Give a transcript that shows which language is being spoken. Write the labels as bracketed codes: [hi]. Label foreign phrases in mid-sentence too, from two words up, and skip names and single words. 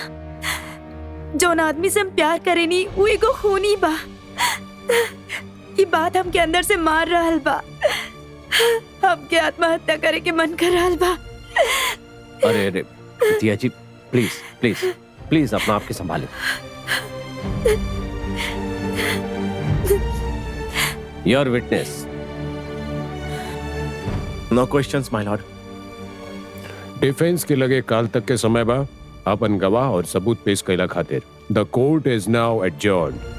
[bho] जौन आदमी से हम प्यार करेनी वो एगो खूनी बा। ये बात हमके अंदर से मार रहल बा। हमके आत्महत्या करे के मन कर रहल बा। अरे अरे दिया जी, [en] please please please [bho] अपना आप के संभालें। [en] Your witness. No questions my lord. [bho] डिफेंस के लगे काल तक के समय बा अपन गवाह और सबूत पेश कैला खातिर। [en] The court is now adjourned.